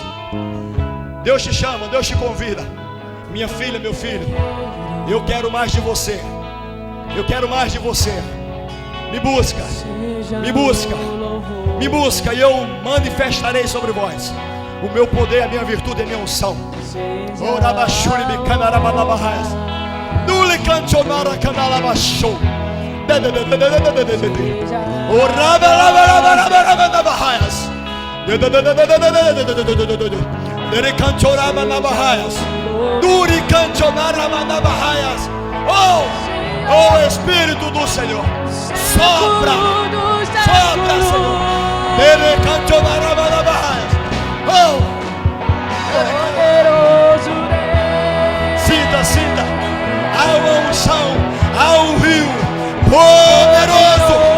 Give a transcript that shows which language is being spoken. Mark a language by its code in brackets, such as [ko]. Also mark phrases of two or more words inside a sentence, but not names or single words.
[pt] Deus te chama, Deus te convida. Minha filha, meu filho, eu quero mais de você. Eu quero mais de você. Me busca e eu manifestarei sobre vós O meu poder, a minha virtude, a minha unção. Orabashuri me canarabalabahas. Dule cancionara canalabashou. Orabalabalabalabalabahas. Dere cancionarabalabahas. Duri cancionarabalabahas. Oh Espírito do Senhor, sopra, sopra, Senhor. Dere cancionarabalabahas. Sinta, sinta. Há uma unção, há um rio poderoso.